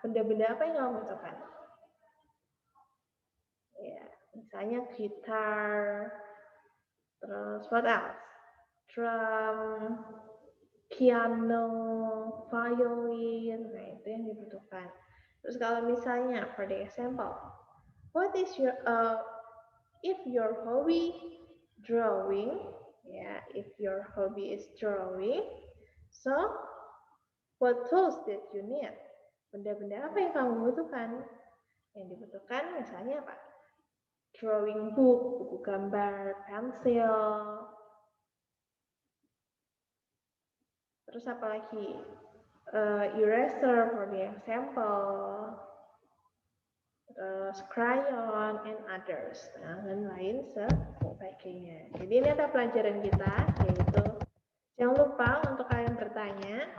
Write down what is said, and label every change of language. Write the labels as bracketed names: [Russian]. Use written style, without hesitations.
[Indonesian] Benda-benda apa yang kamu butuhkan? Ya, misalnya gitar, terus [English] what else? [Indonesian] Drum, piano, violin, nah itu yang dibutuhkan. Terus kalau misalnya, [English] for the example, what is your if your hobby drawing, ya, if your hobby is drawing, so what tools that you need? [Indonesian] Benda-benda apa yang kamu butuhkan? Yang dibutuhkan misalnya apa? Drawing book, buku gambar, pensil. Terus apa lagi? [English] Eraser for the example. [Indonesian] Terus crayon [English] and others. [Indonesian] Nah, dan lain sebagainya. Jadi ini ada pelajaran kita, yaitu jangan lupa untuk kalian bertanya.